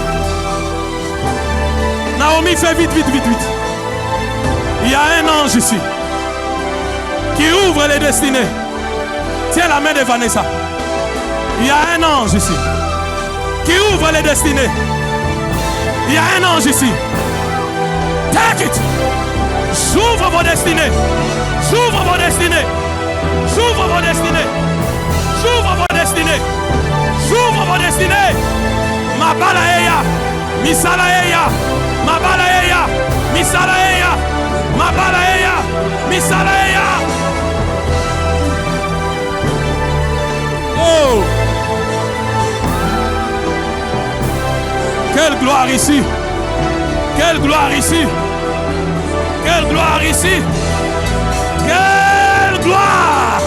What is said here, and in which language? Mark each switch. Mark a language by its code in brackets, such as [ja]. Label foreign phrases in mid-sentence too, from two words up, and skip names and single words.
[fr] Naomi, fais vite, vite, vite, vite. Il y a un ange ici qui ouvre les destinées. Tiens la main de Vanessa. Il y a un ange ici qui ouvre les destinées. Il y a un ange ici. [en] Take it. [fr] J'ouvre vos destinées. J'ouvre vos destinées. J'ouvre vos destinées. J'ouvre vos destinées. J'ouvre vos destinées. Mabalaeya. Misalaeya. Mabalaeya. Misalaeya. Mabalaeya. Misalaeya. Oh. Quelle gloire ici! Quelle gloire ici! Quelle gloire ici! Quelle gloire!